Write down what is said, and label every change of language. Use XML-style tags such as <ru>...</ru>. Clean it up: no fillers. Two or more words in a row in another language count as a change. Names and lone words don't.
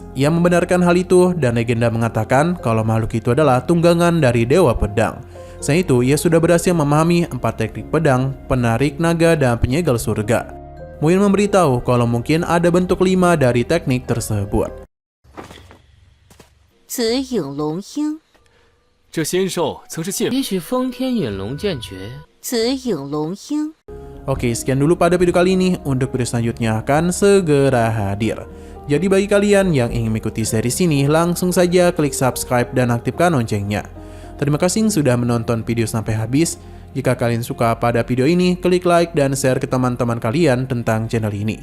<id>Ia membenarkan hal itu dan legenda mengatakan kalau makhluk itu adalah tunggangan dari Dewa Pedang. Selain itu, ia sudah berhasil memahami 4 teknik pedang, penarik naga, dan penyegel surga. Muyun memberitahu kalau mungkin ada bentuk 5 dari teknik tersebut.</id> <zh>紫影龙鹰，这仙兽曾是剑，也许封天陨龙剑诀。紫影龙鹰。</zh> <id>Oke, sekian dulu pada video kali ini. Untuk video selanjutnya akan segera hadir. Jadi bagi kalian yang ingin mengikuti series ini, langsung saja klik subscribe dan aktifkan loncengnya. Terima kasih sudah menonton video sampai habis. Jika kalian suka pada video ini, klik like dan share ke teman-teman kalian tentang channel ini.</id>